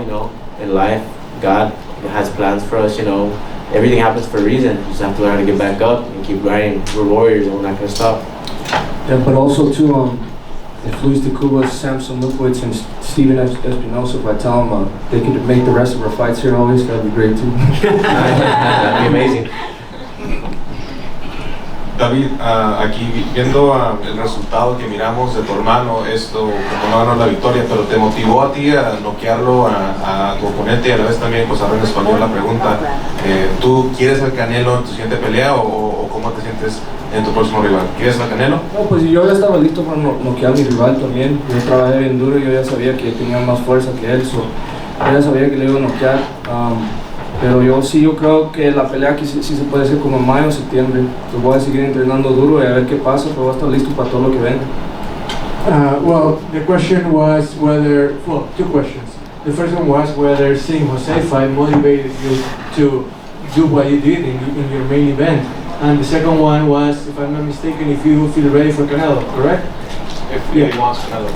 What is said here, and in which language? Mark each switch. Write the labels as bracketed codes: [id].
[en] You know, in life, God has plans for us. You know, everything happens for a reason. You just have to learn how to get back up and keep grinding. We're warriors, and we're not gonna stop. Yeah, but also too, if Luis de Cuba, Samson Lukowitz, and Steven Espinosa, if I tell them they could make the rest of our fights here always, that'd be great too. That'd be amazing. [es] David, aquí viendo el resultado que miramos de tu hermano, esto como no ganó la victoria, pero te motivó a ti a noquearlo a tu oponente, y a la vez también, pues ahora en español la pregunta, ¿tú quieres al Canelo en tu siguiente pelea o cómo te sientes en tu próximo rival? ¿Quieres al Canelo? No, pues yo ya estaba listo para noquear a mi rival también. Yo trabajé bien duro, yo ya sabía que tenía más fuerza que él, yo ya sabía que le iba a noquear. Pero yo creo que la pelea aquí sí se puede hacer como en mayo o septiembre. Entonces voy a seguir entrenando duro y a ver qué pasa, pero voy a estar listo para todo lo que venga. [en] Well, the question was whether, well, two questions. The first one was whether seeing Jose fight motivated you to do what you did in your main event. And the second one was, if I'm not mistaken, if you feel ready for Canelo, correct? If he wants Canelo.